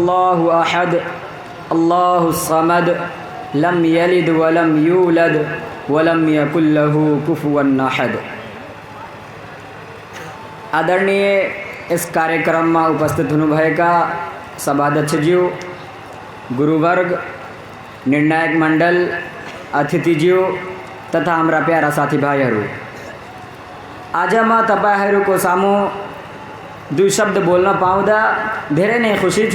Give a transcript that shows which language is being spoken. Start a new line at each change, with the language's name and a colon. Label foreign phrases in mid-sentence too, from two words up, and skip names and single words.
Arabic: الله أحد الله الصمد لم يلد ولم يولد ولم يكن له كفوا أحد.
Nepali: आदरणीय इस कार्यक्रम में उपस्थित हुनुभएका सभाध्यक्षज्यू, गुरुवर्ग, निर्णायक मंडल, अतिथिज्यू तथा हाम्रा प्यारा साथीभाइहरू, आज म तपाईहरूको सामु दुई शब्द बोल्न पाउँदा धेरै नै खुसी छु।